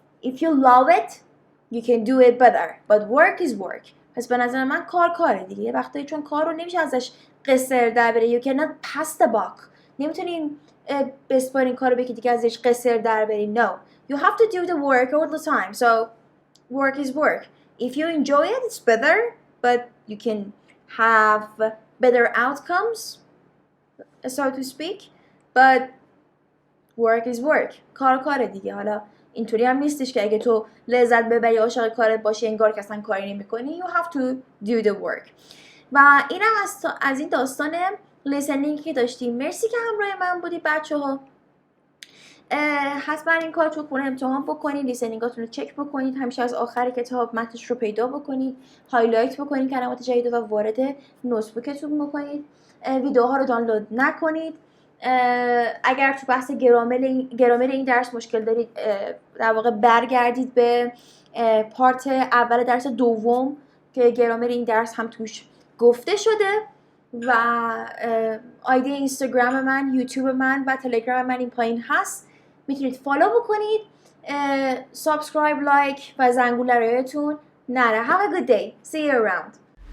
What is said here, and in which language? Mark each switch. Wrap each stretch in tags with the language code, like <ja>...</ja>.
<en>If you love it, you can do it better. But work is work.</en> <fa>پس به نظر من کاره دیگه. یه وقتایی چون کار رو نمیشه ازش قصر در بری.</fa> <en>You cannot pass the buck.</en> <fa>نمیتونین بسپارین کار رو بگی دیگه ازش قصر در بری.</fa> <en>No. You have to do the work all the time. So work is work. If you enjoy it, it's better. But you can have better outcomes, so to speak. But work is work.</en> <fa>کاره دیگه. حالا اینطوری هم نیستش که اگه تو لذت ببری عاشق کارت باشی انگار که اصلا کاری نمی‌کنی.</fa> <en>You have to do the work.</en> <fa>و اینم از این داستان لیسنینگ که داشتیم. مرسی که همراه من بودی بچه‌ها. حتما این کار تو خونه امتحان بکنید، لیسنینگاتون رو چک بکنید، همیشه از آخر کتاب متنش رو پیدا بکنید، هایلایت بکنید کلمات جدید و وارد نوتبوکتون بکنید. ویدیوها رو دانلود نکنید. اگر تو بحث گرامر این درس مشکل دارید در واقع برگردید به پارت اول درس دوم که گرامر این درس هم توش گفته شده. و آیدی اینستاگرام من، یوتیوب من و تلگرام من این پایین هست. میتونید فالو بکنید. سابسکرایب، لایک و زنگوله رایتون نره.</fa> <en>Have a good day. See you around.</en>